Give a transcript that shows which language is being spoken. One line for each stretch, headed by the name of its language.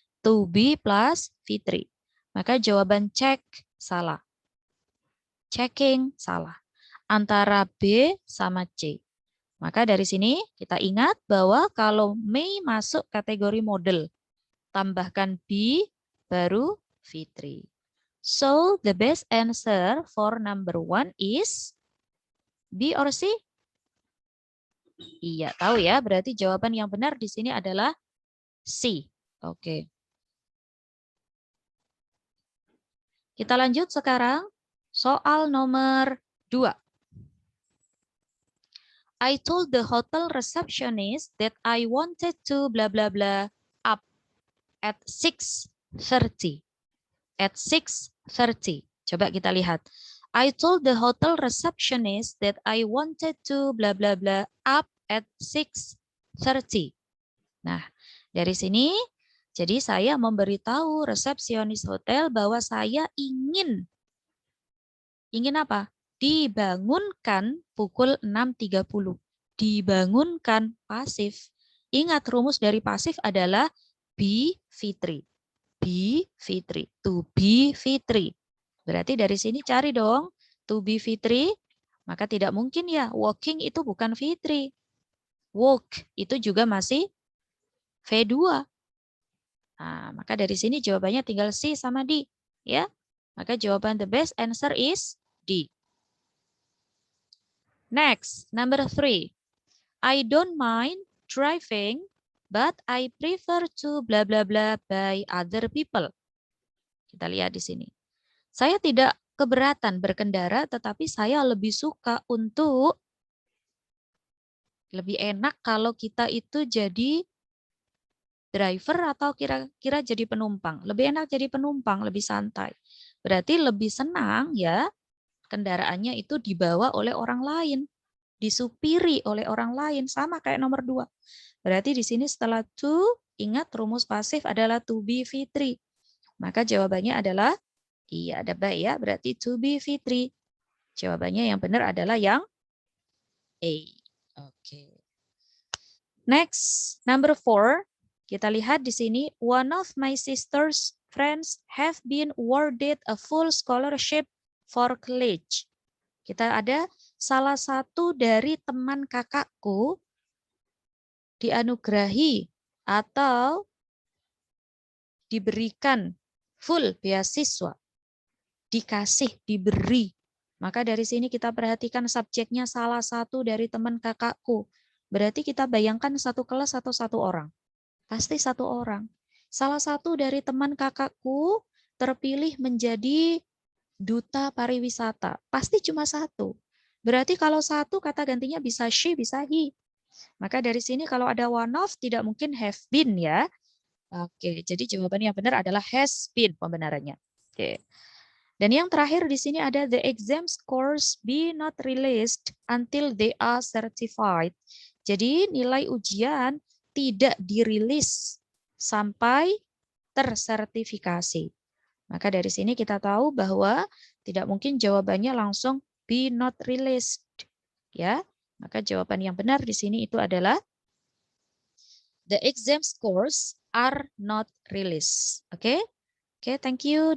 English: To be plus V3.
Indonesian: Maka jawaban check salah. Checking salah. Antara B sama C. Maka dari sini kita ingat bahwa kalau may masuk kategori model, tambahkan B baru V3.
English: So the best answer for number 1 is B or C?
Indonesian: Iya, tahu ya. Berarti jawaban yang benar di sini adalah C. Oke. Kita lanjut sekarang. Soal nomor 2.
English: I told the hotel receptionist that I wanted to blah blah blah up at 6:30. At 6:30.
Indonesian: Coba kita lihat.
English: I told the hotel receptionist that I wanted to blah blah blah up at 6:30.
Indonesian: Nah, dari sini jadi saya memberitahu resepsionis hotel bahwa saya ingin apa? Dibangunkan pukul 6.30. Dibangunkan pasif. Ingat rumus dari pasif adalah be Fitri. Be Fitri. To be Fitri. Berarti dari sini cari dong. To be Fitri. Maka tidak mungkin ya. Walking itu bukan Fitri. Walk itu juga masih V2. Nah, maka dari sini jawabannya tinggal C sama D. Ya. Maka jawaban
English: the best answer is D. Next, number 3. I don't mind driving, but I prefer to blah blah blah by other people.
Indonesian: Kita lihat di sini. Saya tidak keberatan berkendara, tetapi saya lebih suka untuk lebih enak kalau kita itu jadi driver atau kira-kira jadi penumpang. Lebih enak jadi penumpang, lebih santai. Berarti lebih senang ya kendaraannya itu dibawa oleh orang lain, disupiri oleh orang lain, sama kayak nomor 2. Berarti di sini setelah to, ingat rumus pasif adalah to be V3. Maka jawabannya adalah, iya ada by ya, berarti to be V3. Jawabannya yang benar adalah yang A.
English: Oke. Next, number 4.
Indonesian: Kita lihat di sini,
English: one of my sister's friends have been awarded a full scholarship for college.
Indonesian: Kita ada salah satu dari teman kakakku dianugerahi atau diberikan full beasiswa. Dikasih, diberi. Maka dari sini kita perhatikan subjeknya salah satu dari teman kakakku. Berarti kita bayangkan satu kelas atau satu orang. Pasti satu orang. Salah satu dari teman kakakku terpilih menjadi duta pariwisata. Pasti cuma satu. Berarti kalau satu kata gantinya bisa she, bisa he. Maka dari sini kalau ada one of tidak mungkin have been ya. Oke, jadi jawaban yang benar adalah has been pembenarannya. Oke. Dan yang terakhir di sini ada
English: the exam scores be not released until they are certified.
Indonesian: Jadi nilai ujian tidak dirilis sampai tersertifikasi. Maka dari sini kita tahu bahwa tidak mungkin jawabannya langsung be not released. Ya, maka jawaban yang benar di sini itu adalah
English: the exam scores are not released.
Indonesian: Oke? Oke,
English: thank you.